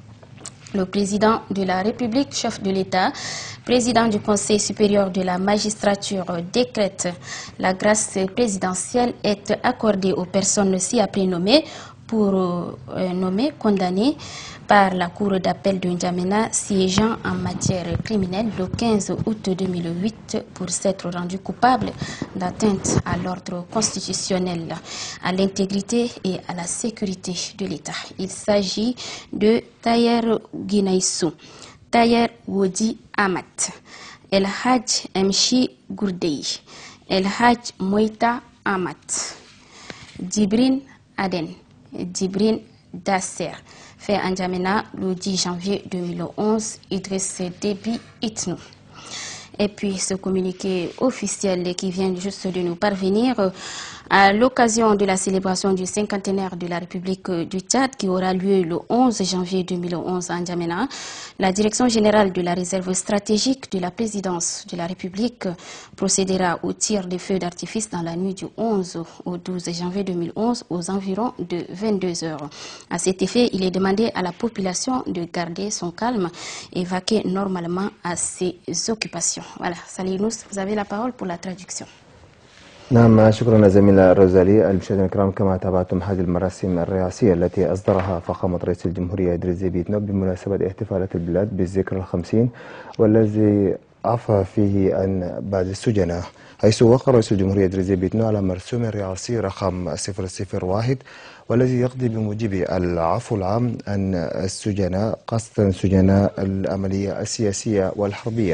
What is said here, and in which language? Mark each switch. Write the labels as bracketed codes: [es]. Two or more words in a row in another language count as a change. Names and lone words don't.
[fr] Le président de la République, chef de l'État, président du Conseil supérieur de la magistrature, décrète la grâce présidentielle est accordée aux personnes ci-après nommées pour nommer condamnées par la Cour d'appel de N'Djamena siégeant en matière criminelle le 15 août 2008 pour s'être rendu coupable d'atteinte à l'ordre constitutionnel, à l'intégrité et à la sécurité de l'État. Il s'agit de Tayer Guinaissou, Tayer Wodi Amat, El Hadj Mchi Gourdei, El Hadj Moïta Amat, Dibrin Aden, Dibrin Dasser, fait en N'Djamena le 10 janvier 2011, Idriss Déby Itno. Et puis ce communiqué officiel qui vient juste de nous parvenir à l'occasion de la célébration du 50e de la République du Tchad qui aura lieu le 11 janvier 2011 à N'Djamena. La Direction générale de la réserve stratégique de la présidence de la République procédera au tir de feux d'artifice dans la nuit du 11 au 12 janvier 2011 aux environs de 22 heures. À cet effet, il est demandé à la population de garder son calme et vaquer normalement à ses occupations. Voilà, Salih Nous, vous avez la parole pour la traduction. [ar] نعم، شكرا زميلة روزالي. المشاهدين الكرام، كما تابعتم هذه المراسم الرئاسية التي أصدرها فخامة رئيس الجمهورية إدريس ديبي إتنو بمناسبة احتفالات البلاد بالذكرى ال50 والذي عفى فيه عن بعض السجناء، حيث وقع رئيس الجمهورية إدريس ديبي إتنو على مرسوم رئاسي رقم 001 والذي يقضي بموجب العفو العام عن السجناء، خاصة سجناء العملية السياسية والحربية.